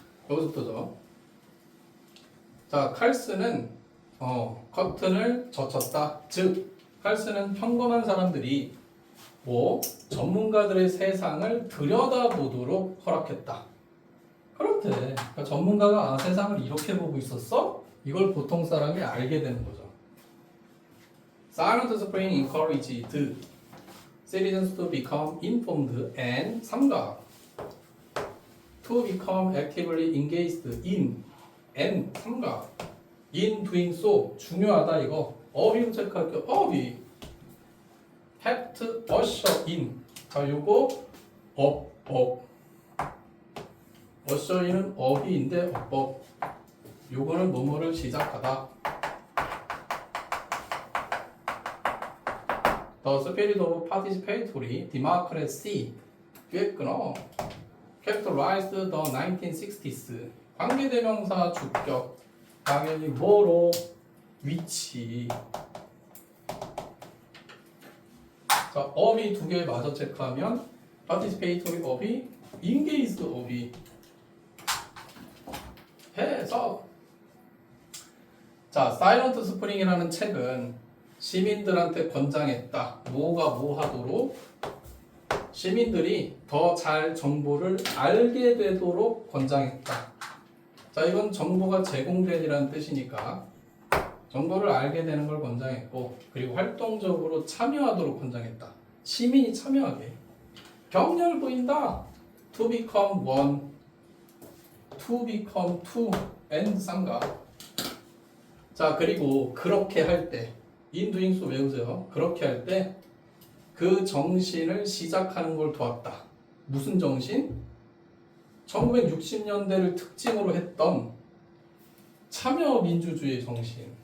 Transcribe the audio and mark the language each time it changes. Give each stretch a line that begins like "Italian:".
Korean: 여기서부터죠. 자, 칼스는 커튼을 젖혔다. 즉, 칼스는 평범한 사람들이 뭐 전문가들의 세상을 들여다보도록 허락했다. 그렇대. 그러니까 전문가가 세상을 이렇게 보고 있었어? 이걸 보통 사람이 알게 되는 거죠.
English: Silent Spring encouraged citizens to become informed and 삼각. To become actively engaged in and 삼각. In doing so.
Korean: 중요하다 이거. 어휘로 체크할게요. 어휘.
English: have to usher in.
Korean: 자, 요거 업. usher in은 어휘인데 업. 요거는 뭐뭐를 시작하다.
English: The spirit of participatory democracy.
Korean: 뒤에 끊어.
English: Characterized the 1960s.
Korean: 관계대명사 주격. 당연히 뭐로? 위치. 자, 어휘 두 개 마저 체크하면 participatory 어휘, engaged 어휘. 해석. 자, 사일런트 스프링이라는 책은 시민들한테 권장했다. 뭐가 뭐 하도록? 시민들이 더 잘 정보를 알게 되도록 권장했다. 자, 이건 정보가 제공된이라는 뜻이니까 정보를 알게 되는 걸 권장했고, 그리고 활동적으로 참여하도록 권장했다. 시민이 참여하게. 격려를 보인다.
English: To become one, to become two, and 삼각.
Korean: 자, 그리고 그렇게 할 때,
English: in doing so
Korean: 외우세요. 그렇게 할 때 그 정신을 시작하는 걸 도왔다. 무슨 정신? 1960년대를 특징으로 했던 참여민주주의 정신.